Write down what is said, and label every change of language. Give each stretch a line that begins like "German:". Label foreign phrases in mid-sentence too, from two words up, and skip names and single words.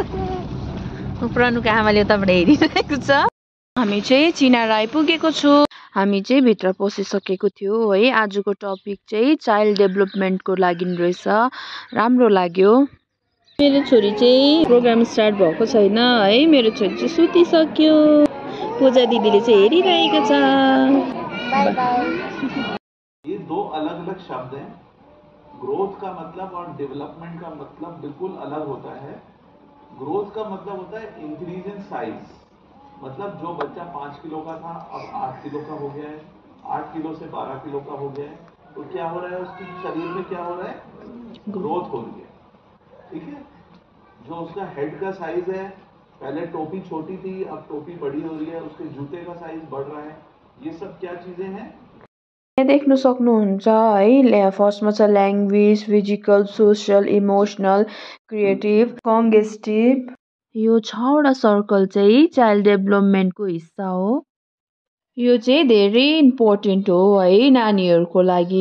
Nepali: पढ्नुको आमाले उताबाट हेरिरहेको छ। हामी चाहिँ चिनार आइपुगेको छु। हामी चाहिँ भित्र पसिसकेको थियो है। आजको टपिक चाहिँ
English: child development
Nepali: लागि रहेछ, राम्रो लाग्यो। मेरो छोरी चाहिँ प्रोग्राम स्टार्ट भएको छैन है। मेरो छोरी चाहिँ सुतिसक्यो। पूजा दिदीले चाहिँ हेरिरहेको छ। बाय बाय।
Hindi: ये दो अलग अलग शब्द हैं। ग्रोथ का मतलब और डेवलपमेंट का मतलब बिल्कुल अलग होता है। ग्रोथ का मतलब होता है
English: increase in size,
Hindi: मतलब जो बच्चा 5 किलो का था अब 8 किलो का हो गया है, 8 किलो से 12 किलो का हो गया है, तो क्या हो रहा है उसके शरीर में, क्या हो रहा है, ग्रोथ हो रही है। ठीक है। जो उसका हेड का साइज है, पहले टोपी छोटी थी अब टोपी बड़ी हो रही है, उसके जूते का साइज बढ़ रहा है। ये सब क्या चीजें हैं।
Nepali: देख्नु सक्नुहुन्छ है।
English: फर्स्टमा छ language, physical, social, emotional, creative, congestive.
Nepali: यो 6वटा सर्कल चाहिँ
English: child development
Nepali: हिस्सा हो। यो चाहिँ धेरै इम्पोर्टेन्ट हो है नानीहरूको लागि।